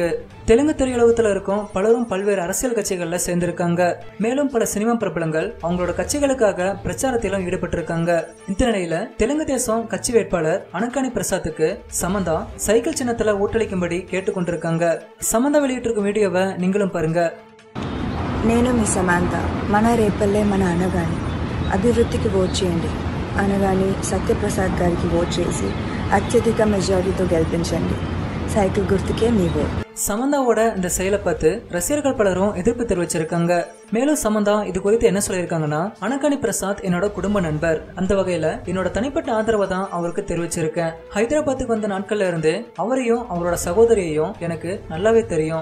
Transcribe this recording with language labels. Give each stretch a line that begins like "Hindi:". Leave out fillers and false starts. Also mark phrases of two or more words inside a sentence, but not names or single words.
Tamil: தெலுங்கு திரையுலகத்துல இருக்கும் பலரும் பல்வேறு அரசியல் கட்சிகள்ல சேர்ந்திருக்காங்க. மேலும் பல சினிமா பிரபலங்கள் அவங்களோட கட்சிகளுக்காக பிரச்சாரத்திலும் ஈடுபட்டு இருக்காங்க. இந்த நிலையில தெலுங்கு தேசம் கட்சி வேட்பாளர் அனகானி பிரசாத்துக்கு சமந்தா சைக்கிள் சின்னத்துல ஓட்டளிக்கும்படி கேட்டுக்கொண்டிருக்காங்க. சமந்தா வெளியிட்டிருக்கும் வீடியோவை நீங்களும் பாருங்க.
Telugu: నేను మీ సమంత మన రేపల్లే మన అనగాని అభివృద్ధికి ఓట్ చేయండి. అనగాని సత్యప్రసాద్ గారికి ఓట్ చేసి అత్యధిక మెజారిటీతో గెలిపించండి. సైకిల్ గుర్తుకే మీ ఓట్.
Tamil: சமந்தாவோட இந்த செயலை பார்த்து ரசிகர்கள் பலரும் எதிர்ப்பு தெரிவிச்சிருக்காங்க. மேலும் சமந்தா இது குறித்து என்ன சொல்லியிருக்காங்கன்னா, அனகானி பிரசாத் என்னோட குடும்ப நண்பர். அந்த வகையில என்னோட தனிப்பட்ட ஆதரவை தான் அவருக்கு தெரிவிச்சிருக்கேன். ஹைதராபாத்துக்கு வந்த நாட்கள்ல இருந்து அவரையும் அவரோட சகோதரியையும் எனக்கு நல்லாவே தெரியும்.